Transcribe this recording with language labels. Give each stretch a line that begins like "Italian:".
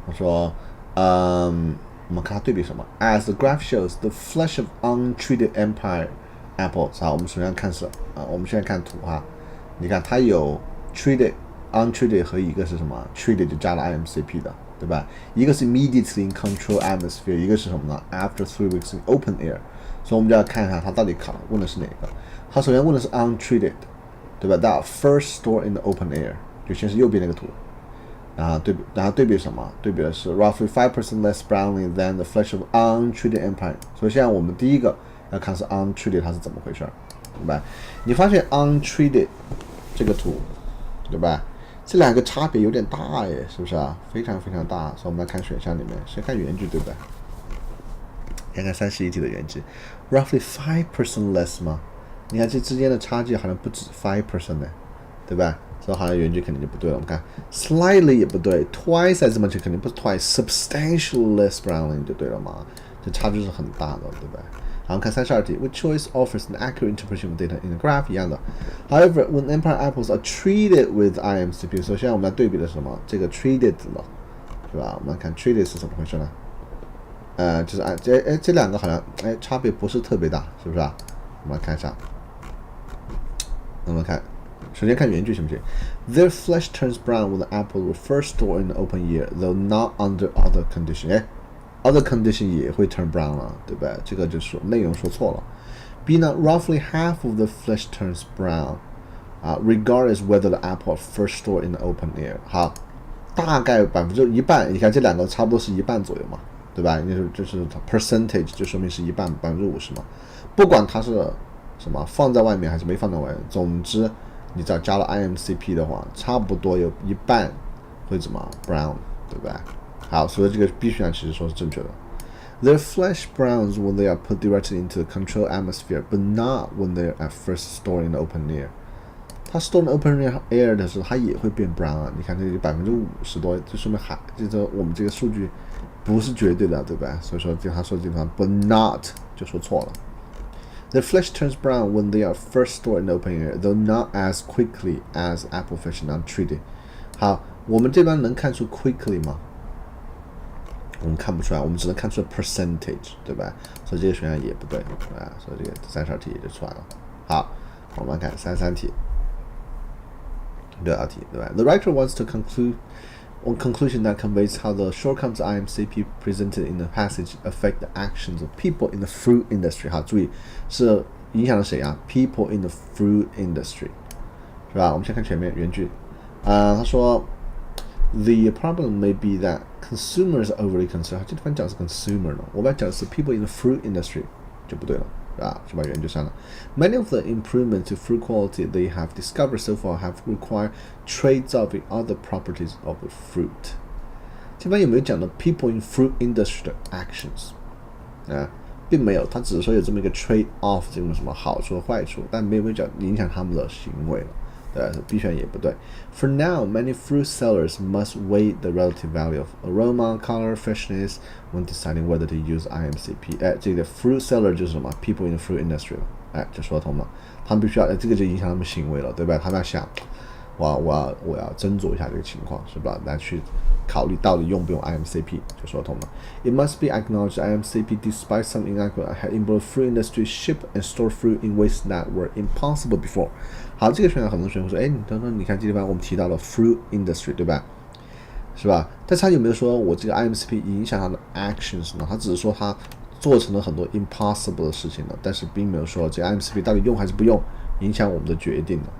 Chinese: 他说，我们看它对比什么
English: ？As the graph shows, the flesh of untreated empire apples。
Chinese: 好，我们首先看我们现在看图哈。你看它有 treated、untreated 和一个是什么 ？treated 就加了 IMCP 的，对吧？
English: 一个是 immediately in control atmosphere，
Chinese: 一个是什么呢
English: ？After 3 weeks in open air。
Chinese: 所以我们就要看一下它到底问的是哪个。它首先问的是 untreated， 对吧 ？
English: That first store in the open air，
Chinese: 就先是右边那个图，然后对比什么？对比的是
English: roughly 5% less browning than the flesh of untreated empire。
Chinese: 所以现在我们第一个要看是 untreated 它是怎么回事，明白？你发现 untreated 这个图，对吧？这两个差别有点大耶，是不是啊？非常非常大。所以我们来看选项里面，先看原句，对不对？看看31题的原句 ，
English: roughly 5% less
Chinese: 吗？你看这之间的差距好像不止 5% 呢，对吧？所以好像原句肯定就不对了。我们看 slightly 也不对 ，twice as much 肯定不是 twice，
English: substantially less browning
Chinese: 就对了嘛？这差距是很大的，对吧？好，我们看32题
English: ，which choice offers an accurate interpretation of data in a graph 一样的。 However, when empire apples are treated with IMCP，
Chinese: 所以现在我们来对比的是什么？这个 treated 了，是吧？我们来看 treated 是怎么回事呢？就是这两个好像差别不是特别大，是不是啊？我们来看一下，我们看，首先看原句行不行
English: ？Their flesh turns brown when the apple will first store in the open air, though not under other condition。
Chinese: other condition 也会 turn brown 了，对不对？这个就是内容说错了。B 呢
English: ，roughly half of the flesh turns brown， regardless whether the apple first store in the open air。
Chinese: 好，大概1半，你看这两个差不多是1半左右嘛。对吧？就是 percentage 就说明是1半50%嘛，不管它是什么放在外面还是没放在外面，总之你只要加了 IMCP 的话，差不多有1半会怎么 brown， 对吧？好，所以这个 B 选项其实说是正确的。
English: Their flesh browns when they are put directly into the controlled atmosphere, but not when they are at first stored in the open air。
Chinese: 它
English: store in open air
Chinese: 的时候，它也会变 brown 啊。你看这个50%多，就说明就是我们这个数据不是绝对的，对吧？所以说他说这地方 but not 就说错了。
English: The flesh turns brown when they are first stored in open air, though not as quickly as apple fish and untreated.
Chinese: 好，我们这边能看出 quickly 吗？我们看不出来，我们只能看出 percentage， 对吧？所以这个选项也不对啊，所以这个32题也就出来了。好，我们看33题。 6道题，对吧
English: ？The writer wants to conclude on conclusion that conveys how the shortcomings IMCP presented in the passage affect the actions of people in the fruit industry。
Chinese: 好，注意是影响了谁啊
English: ？People in the fruit industry， 是吧？我们先看前面原句，他说 The problem may be that consumers are overly concerned。
Chinese: 这地方讲的是 consumer 呢，我们要讲的是
English: people in the fruit industry
Chinese: 就不对了。就把原句删了。
English: Many of the improvements to fruit quality they have discovered so far have required trades off in other properties of the fruit。
Chinese: 这边有没有讲到
English: people in fruit industry
Chinese: 的 actions？并没有，他只是说有这么一个 trade off 这种什么好处和坏处，但没有讲影响他们的行为了。 B 选也不对。
English: For now, many fruit sellers must weigh the relative value of aroma, color, freshness when deciding whether to use IMCP。
Chinese: 这个 fruit seller 就是什么 ？
English: People in the fruit industry
Chinese: 了。就说通了。他们必须要，这个就影响他们行为了，对吧？他们要想，我要斟酌一下这个情况，是吧？来去考虑到底用不用 IMCP， 就说通了。
English: It must be acknowledged that IMCP, despite some inaccuracy, had enabled fruit industry ship and store fruit in ways that were impossible before。
Chinese: 好，这个选项很多学生会说，你等等，你看这地方我们提到了 fruit industry， 对吧？是吧？但是他有没有说我这个 IMCP 影响他的 actions 呢？他只是说他做成了很多 impossible 的事情了，但是并没有说这个 IMCP 到底用还是不用，影响我们的决定的。